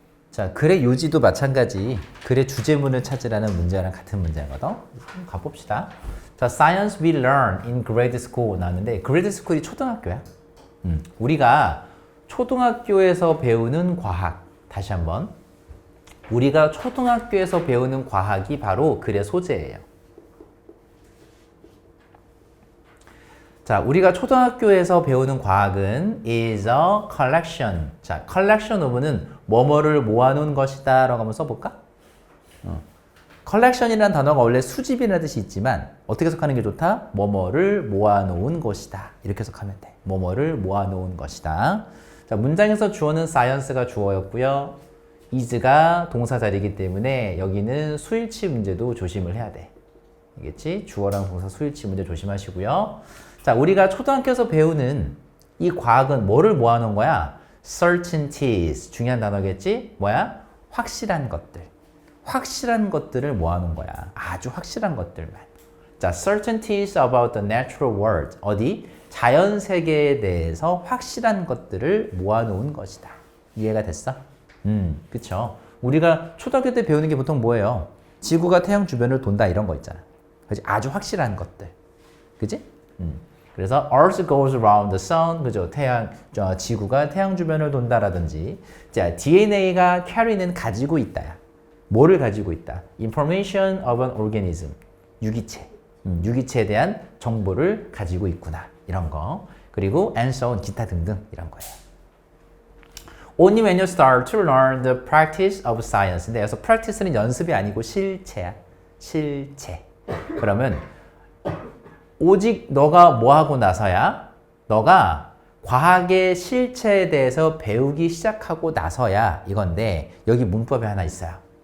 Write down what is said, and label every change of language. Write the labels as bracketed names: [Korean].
[Korean] 자, 글의 요지도 마찬가지 글의 주제문을 찾으라는 문제랑 같은 문제거든. 가봅시다. 자, [English] Science we learn in grade school [Korean] 나왔는데 grade school이 초등학교야. 우리가 초등학교에서 배우는 과학. 다시 한번. 우리가 초등학교에서 배우는 과학이 바로 글의 소재예요. 자, 우리가 초등학교에서 배우는 과학은 [English] is a collection. [Korean] 자, collection of는 뭐뭐를 모아놓은 것이다 라고 한번 써볼까? collection이라는 단어가 원래 수집이라는 뜻이 있지만 어떻게 해석하는 게 좋다? 뭐뭐를 모아놓은 것이다. 이렇게 해석하면 돼. 뭐뭐를 모아놓은 것이다. 자, 문장에서 주어는 science가 주어였고요. is가 동사 자리이기 때문에 여기는 수일치 문제도 조심을 해야 돼. 알겠지? 주어랑 동사 수일치 문제 조심하시고요. 자, 우리가 초등학교에서 배우는 이 과학은 뭐를 모아놓은 거야? certainties. 중요한 단어겠지? 뭐야? 확실한 것들. 확실한 것들을 모아놓은 거야. 아주 확실한 것들만. [English] 자, certainties about the natural world. [Korean] 어디? 자연 세계에 대해서 확실한 것들을 모아놓은 것이다. 이해가 됐어? 그쵸? 우리가 초등학교 때 배우는 게 보통 뭐예요? 지구가 태양 주변을 돈다 이런 거 있잖아. 그치? 아주 확실한 것들. 그치? 그래서 [English] Earth goes around the sun, [Korean] 그죠? 지구가 태양 주변을 돈다라든지, 자, DNA가 carry는 가지고 있다야. 뭐를 가지고 있다? [English] Information of an organism, [Korean] 유기체, 유기체에 대한 정보를 가지고 있구나, 이런 거. 그리고 [English] and so on, [Korean] 기타 등등 이런 거예요. [English] Only when you start to learn the practice of science. [Korean] 근데 여기서 practice는 연습이 아니고 실체야, 실체. 그러면 오직 너가 뭐 하고 나서야 너가 과학의 실체에 대해서 배우기 시작하고 나서야 이건데 여기 문법에 하나 있어요.